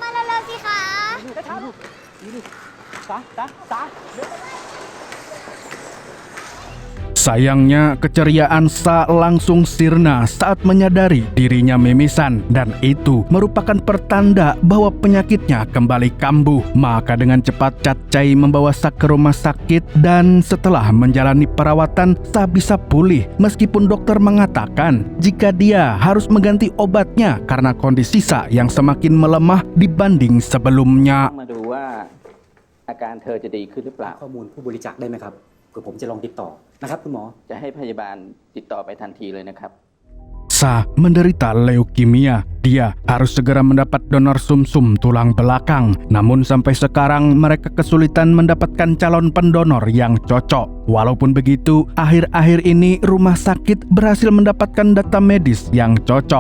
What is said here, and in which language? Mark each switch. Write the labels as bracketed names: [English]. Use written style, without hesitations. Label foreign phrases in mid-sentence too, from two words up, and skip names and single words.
[Indonesian] Sayangnya, keceriaan Sa langsung sirna saat menyadari dirinya mimisan, dan itu merupakan pertanda bahwa penyakitnya kembali kambuh. Maka dengan cepat Cacai membawa Sa ke rumah sakit, dan setelah menjalani perawatan, Sa bisa pulih meskipun dokter mengatakan jika dia harus mengganti obatnya karena kondisi Sa yang semakin melemah dibanding sebelumnya. [Thai] อาการเธอจะดีขึ้นหรือเปล่า ข้อมูลผู้บริจาคได้ไหมครับเพื่อผมจะลองติดต่อนะครับคุณหมอ จะให้พยาบาลติดต่อไปทันทีเลยนะครับ [Indonesian] Sa menderita leukemia. Dia harus segera mendapat donor sumsum tulang belakang. Namun sampai sekarang mereka kesulitan mendapatkan calon pendonor yang cocok. Walaupun begitu, akhir-akhir ini rumah sakit berhasil mendapatkan data medis yang cocok.